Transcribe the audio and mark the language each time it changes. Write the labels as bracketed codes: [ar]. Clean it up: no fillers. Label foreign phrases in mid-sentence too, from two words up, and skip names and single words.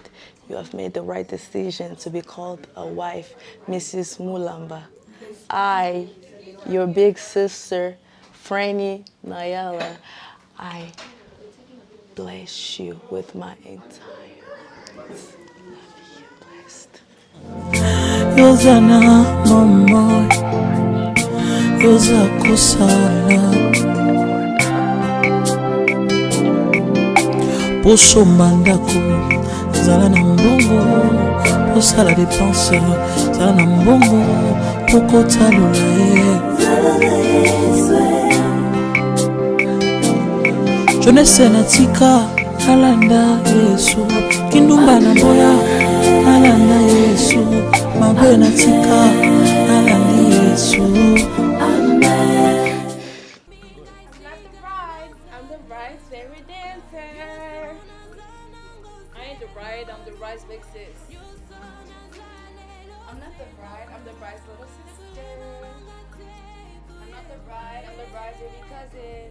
[en] You have made the right decision to be called a wife, Mrs. Mulamba. I, your big sister, Franny Nayala, I bless you with my entire heart. [ln] Yozana mama, yoza kusala, poso mandako, zala na mbongo, posala dépense, zala na mbongo, pokota lulae. Jeunesse na tika, alanda Yesu, kindumba na boya, alanda Yesu, mabe na tika, alanda Yesu. [en] Amen. I'm not the bride, I'm the bride's favorite dancer. I ain't the bride, I'm the bride's big sis. I'm not the bride, I'm the bride's little sister. I'm not the bride, I'm the bride's baby cousin.